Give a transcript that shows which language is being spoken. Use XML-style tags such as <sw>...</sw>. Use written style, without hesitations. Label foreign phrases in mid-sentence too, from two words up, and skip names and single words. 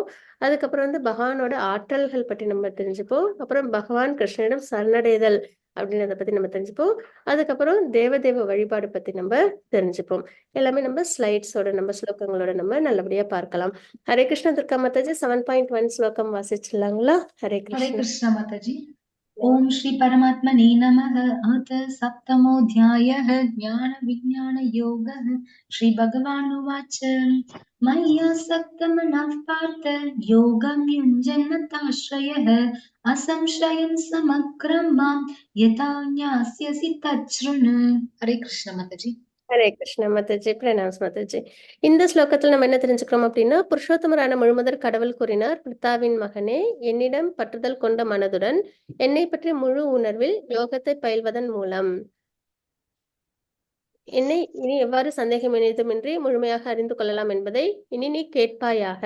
<ta>அதுக்கப்புறம் வந்து பகவானோட ஆற்றல்கள் பற்றி நம்ம தெரிஞ்சுப்போம். அப்புறம் பகவான் கிருஷ்ணனிடம் சரணடைதல் அப்படின்றத பத்தி நம்ம தெரிஞ்சுப்போம். அதுக்கப்புறம் தேவதேவ வழிபாடு பத்தி நம்ம தெரிஞ்சுப்போம். எல்லாமே நம்ம ஸ்லைட்ஸோட நம்ம ஸ்லோகங்களோட நம்ம நல்லபடியா பார்க்கலாம். ஹரே கிருஷ்ண துர்கா மாதாஜி 7.1 ஸ்லோகம் வாசிச்சிடலாங்களா? ஹரே हरे கிருஷ்ண.</ta> <sa>कृष्ण माताजी। ओम श्री परमात्मने नमः। अथ सप्तमोऽध्यायः ज्ञान विज्ञान योगः। श्री भगवानुवाच मय्यासक्तमनः पार्थ योगं युञ्जन्नताश्रयः असंशयं समग्रं मां यथा ज्ञास्यसि तच्छृणु। हरे कृष्ण माताजी।</sa> <ta>ஹரே கிருஷ்ண மாதாஜி. பிரணாம்ஸ் மாதாஜி. இந்த ஸ்லோகத்துல நம்ம என்ன தெரிஞ்சுக்கிறோம் அப்படின்னா, புருஷோத்தமரான முழுமுதற் கடவுள் கூறினார், பிதாவின் மகனே, என்னிடம் பற்றுதல் கொண்ட மனதுடன் என்னை பற்றி முழு உணர்வில் யோகத்தை பயில்வதன் மூலம் என்னை இனி எவ்வாறு சந்தேகம் இணையதுமின்றி முழுமையாக அறிந்து கொள்ளலாம் என்பதை இனி நீ கேட்பாயாக.</ta>